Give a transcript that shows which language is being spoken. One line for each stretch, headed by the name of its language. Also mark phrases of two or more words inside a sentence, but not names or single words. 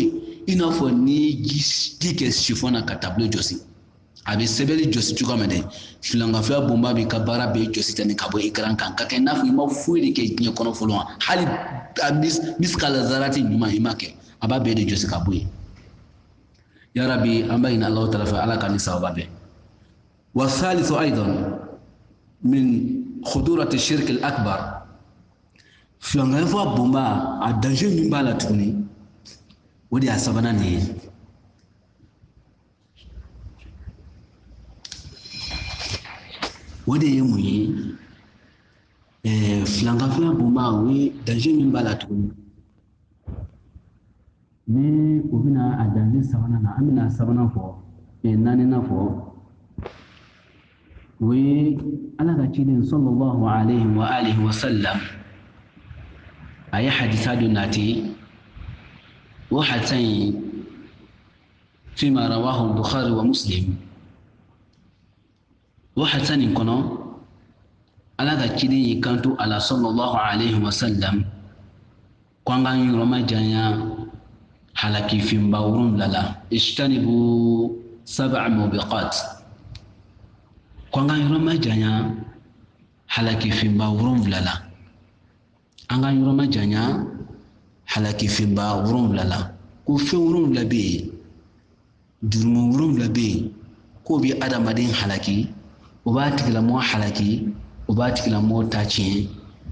Bambara: yen i n'a fɔ ni ji kɛ sifɔn na ka tabilo jɔsi a bɛ sɛbɛnni jɔsi cogoya min dɛ filankafoya bonba b'i ka baara bɛɛ jɔsi tɛ ka bɔ ekran kan ka kɛ i n'a fɔ i ma foyi de kɛ diɲɛ kɔnɔ fɔlɔ hali miskala zarati ɲuman i ma kɛ a b'a bɛɛ de jɔsi ka bɔ yen
Arabic: يا ربي
Bambara: an b'a ɲini Alahu taala fɛ ala ka ni sababa bɛn
Arabic: وثالثه أيضا من خطورة الشرك الأكبر
Bambara: filankafoya bonba a danger min b'a la tuguni o de y'a sabanan nin ye o de ye mun ye filankafoya bonba o ye danger min b'a la tuguni ni o bɛna a danger sabanan na an bɛna sabanan fɔ naaninan fɔ o ye ala ka ciden
Arabic: صلى الله عليه وعلى آله وسلم
Bambara: a ye hadisa dɔ nati o hadisa in
Arabic: فيما رواه البخاري ومسلم
Bambara: o hadisa nin kɔnɔ ala ka ciden y'i kanto a la
Arabic: صلى الله عليه وسلم
Bambara: ko an k'an yɔrɔma janya halaki finba 7 la
Arabic: اجتنبوا 7 موبقات
Bambara: ko an k'an yɔrɔma janya halaki finba 7 la an k'an yɔrɔma janya halaki finba 7 la ko fɛn 7 bɛ yen jurumu 7 bɛ yen k'o bɛ adamaden halaki o b'a tigilamɔgɔ halaki o b'a tigilamɔgɔ ta tiɲɛ